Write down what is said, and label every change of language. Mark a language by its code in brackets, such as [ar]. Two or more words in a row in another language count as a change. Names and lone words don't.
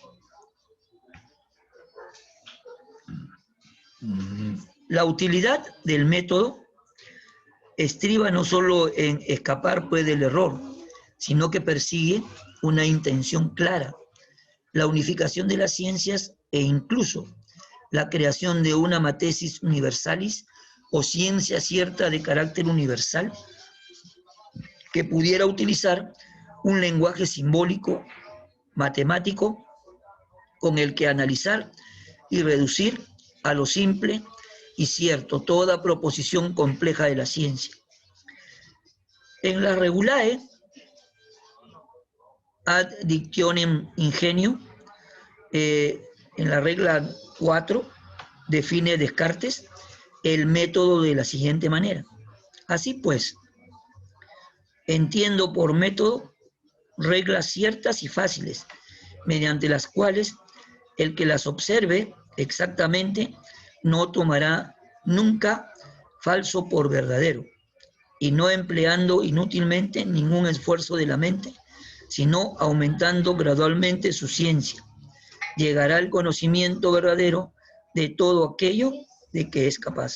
[es] La utilidad del método estriba no solo en escapar pues del error, sino que persigue una intención clara, la unificación de las ciencias e incluso la creación de una [la] matesis universalis [es] o ciencia cierta de carácter universal que pudiera utilizar un lenguaje simbólico, matemático, con el que analizar y reducir a lo simple y cierto toda proposición compleja de la ciencia. En la [la] Regulae ad dictionem ingenio, [es] en la regla 4, define Descartes el método de la siguiente manera. Así pues, entiendo por método reglas ciertas y fáciles, mediante las cuales el que las observe exactamente no tomará nunca falso por verdadero, y no empleando inútilmente ningún esfuerzo de la mente, sino aumentando gradualmente su ciencia, llegará al conocimiento verdadero de todo aquello de que es capaz.